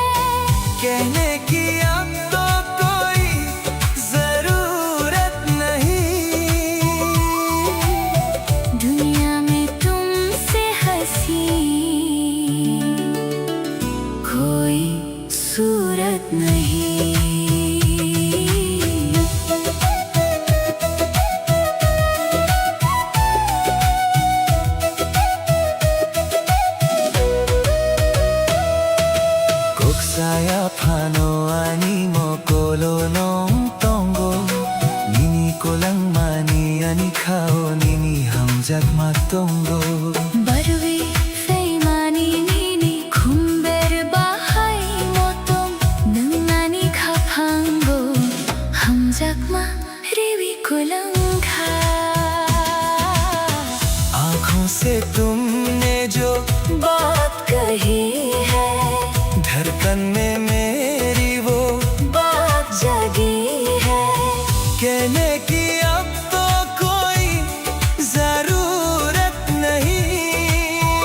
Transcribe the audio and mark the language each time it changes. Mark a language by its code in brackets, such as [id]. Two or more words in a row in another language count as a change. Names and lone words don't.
[hi] कहने की अब तो कोई जरूरत नहीं दुनिया में तुमसे हंसी कोई सूरत नहीं [trp] Kok saya pano ani mo kolonong tonggo Nini ko lang mani ani kao nini hamjak matonggo Barwi faimani nini khumber bahai motom nungani khapango hamjakma riwi kolangkha [hi] आँखों से तुमने जो बात कही है धड़कन में मेरी वो बात जगी है कहने की अब तो कोई जरूरत नहीं